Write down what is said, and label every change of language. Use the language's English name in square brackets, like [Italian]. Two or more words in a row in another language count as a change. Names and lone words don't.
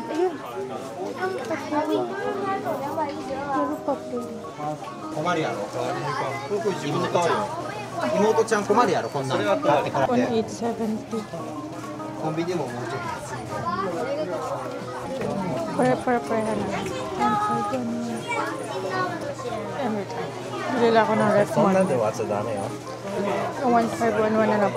[Filipino] Ayun! Ang papel. Pero papel. [Japanese] 困るやろ僕自分で買うよ妹ちゃん困るやろこんなの買ってからって 1870. コンビニでももうちょっと [Filipino] Pare-pareha na. [English] Every time. [Filipino] Bilila ako ng ref [Japanese] そんなん one. で終わっちゃダメよ。 [Filipino] 1511 na lang.